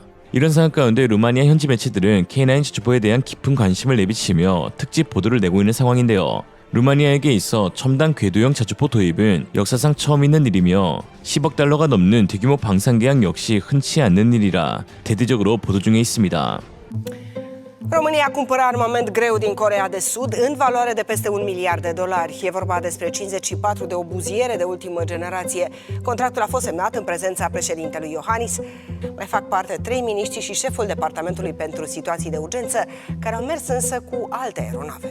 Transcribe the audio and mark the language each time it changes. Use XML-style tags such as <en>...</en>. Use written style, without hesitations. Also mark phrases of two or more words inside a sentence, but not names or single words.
<ko>이런 상황 가운데 루마니아 현지 매체들은 K9 자주포에 대한 깊은 관심을 내비치며 특집 보도를 내고 있는 상황인데요. 루마니아에게 있어 첨단 궤도형 자주포 도입은 역사상 처음 있는 일이며 10억 달러가 넘는 대규모 방산 계약 역시 흔치 않는 일이라 대대적으로 보도 중에 있습니다.</ko> <ro>România cumpără armament greu din Coreea de Sud în valoare de peste $1 miliard. E vorba despre 54 de obuziere de ultimă generație. Contractul a fost semnat în prezența președintelui Iohannis. Mai fac parte 3 miniștri și șeful Departamentului pentru Situații de Urgență, care au mers însă cu alte aeronave.</ro>